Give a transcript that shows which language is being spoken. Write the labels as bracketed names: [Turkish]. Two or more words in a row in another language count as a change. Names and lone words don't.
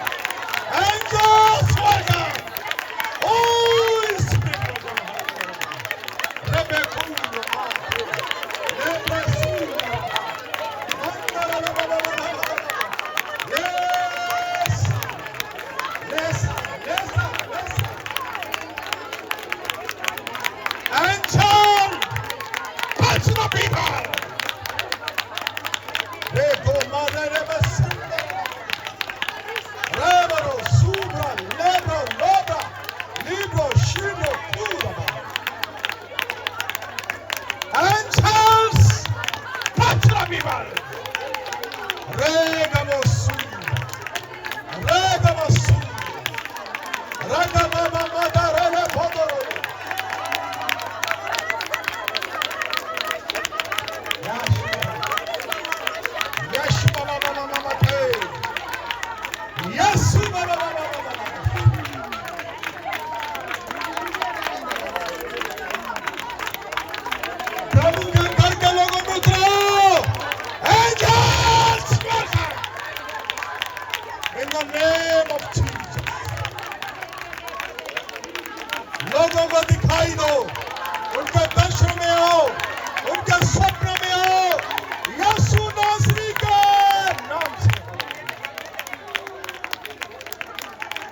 [English] Angels welcome. Holy Spirit रेबेकुल लेब्रेसूल Yes! Yes! Yes! Yes! Angel! Touch the people! Rego mare rebe sinde. Rebero subra lebro lobra libro shibro kura. Angels! Touch the people! Regamo sunda. Regamo sunda. Regamo madarele podoro. Yeshua mama mama mate. Yeshua mama mama mama. [Hindi] प्रभु के घर के लोगों में उतरो। [English] Angels, welcome. In the name of Jesus. [Hindi] लोगों को दिखाई दो, उनके दर्शन में आओ, उनके स्वप्न में आओ, यीशु नासरी के नाम से।